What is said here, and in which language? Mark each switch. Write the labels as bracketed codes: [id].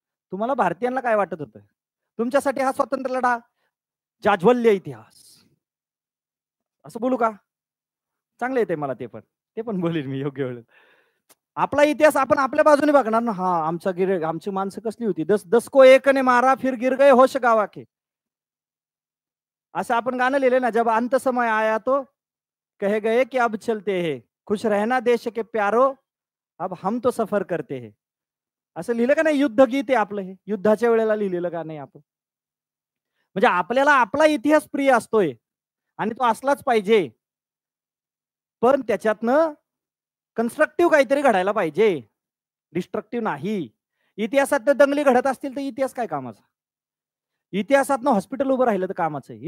[mr] तुम्हाला भारतीयांना काय वाटत होतं? तुमच्यासाठी हा स्वातंत्र्य लढा जाज्वल्य इतिहास, असं बोलू का? चांगलं येते मला ते पण बोलील मी योग्य वेळेत. आपला इतिहास आपण आपल्या बाजूने बघणार ना. हा, आमची माणसं कसली होती, [hi] 10 को एक ने मारा फिर गिर गए होश गावा के, [mr] असं आपण गाणं लिहिले ना. [hi] जब अंत समय आया तो कहे गए कि अब चलते हैं, खुश रहना देश के प्यारो, अब हम तो सफर करते हैं. [mr] असं लिहिलं का नाही? युद्धगीत आहे आपलं हे. युद्धाच्या वेळेला लिहिलेलं का नाही आपण? म्हणजे आपल्याला आपला इतिहास प्रिय असतोय आणि तो असलाच पाहिजे, पण त्याच्यातनं कन्स्ट्रक्टिव्ह काहीतरी घडायला पाहिजे, डिस्ट्रक्टिव्ह नाही. इतिहासात दंगली घडत असतील तर इतिहास काय कामाचा? इतिहासातनं हॉस्पिटल उभं राहिलं तर कामाचं आहे.